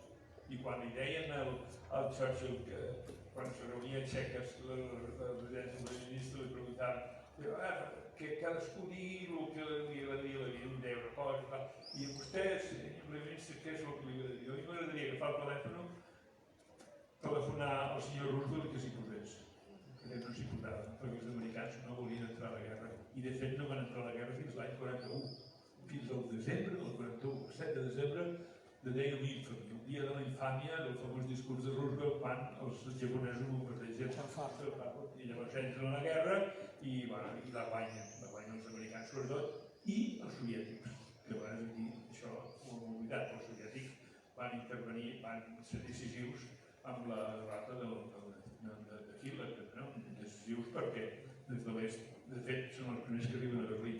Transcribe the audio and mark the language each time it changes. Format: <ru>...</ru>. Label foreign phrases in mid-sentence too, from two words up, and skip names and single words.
<ca>I quan li deien al Churchill, quan se reunia a Txeques, la residència del ministre, li preguntaven que cadascú digui el que li agradaria la vida, un deia una cosa, i a vostè, senyor ministre, què és el que li agradaria? A mi m'agradaria agafar el telèfon, telefonar al senyor Roosevelt que s'hi posés. Que no s'hi posava, perquè els americans no volien entrar a la guerra. I de fet no van entrar a la guerra fins l'any 41. Fins al desembre del 41, el 7 de desembre,</ca> <en>the day of infamy,</en> <ca>el dia de la infàmia del famós discurs de Roosevelt quan els japonesos bombardegen i llavors entren a la guerra i la guanyen els americans sobretot i els soviètics. Que a vegades aquí això ho hem oblidat, els soviètics van intervenir, van ser decisius amb la derrota de Hitler, decisius perquè des de l'est, de fet, són els primers que arriben a Berlín.</ca>